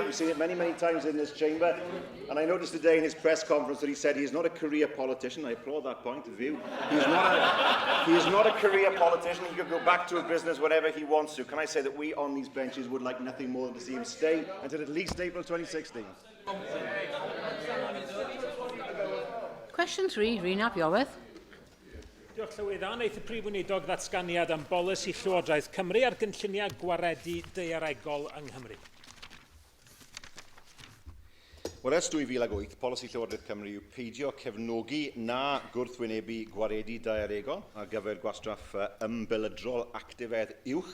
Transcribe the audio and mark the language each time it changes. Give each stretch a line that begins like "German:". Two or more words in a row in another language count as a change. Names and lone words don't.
English: We've seen it many, many times in this chamber. And I noticed today in his press conference that he said he is not a career politician. I applaud that point of view. He is not a career politician. He could go back to a business whenever he wants to. Can I say that we on these benches would like nothing more than to see him stay until at least April 2016. Question 3, Rhina Biowydd.
Welsh: Diolch Llywyddan, eith y Prif Weinidog ddatganiad am bolisi Llywodraeth Cymru ar gynlluniau gwaredu daearegol yng Nghymru. Wel, ers 2008, polisi Llywodraeth Cymru yw peidio cefnogi na gwrthwynebu gwaredu daearegol ar gyfer gwastraff ymbeledrol actifedd uwch.